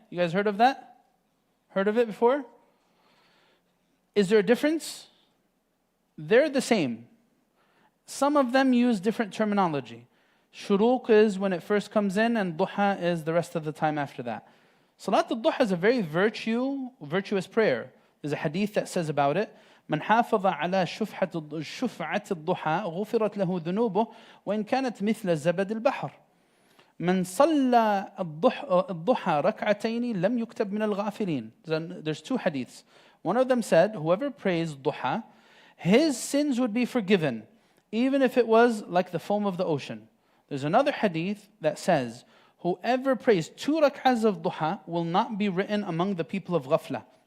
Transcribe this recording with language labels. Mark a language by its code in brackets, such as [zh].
[en] You guys heard of that? Heard of it before? Is there a difference? They're the same. Some of them use different terminology. Shuruq is when it first comes in, and Duha is the rest of the time after that. Salat al-Duha is a very virtuous prayer. There's a hadith that says about it, [ar] من حافظ على شفعة الضحى غفرت له ذنوبه وإن كانت مثل زبد البحر من صلى الضحى ركعتين لم يكتب من الغافلين. [en] There's 2 hadiths. One of them said, whoever prays duha, his sins would be forgiven, even if it was like the foam of the ocean. There's another hadith that says, whoever prays 2 rak'ahs of duha will not be written among the people of ghafla.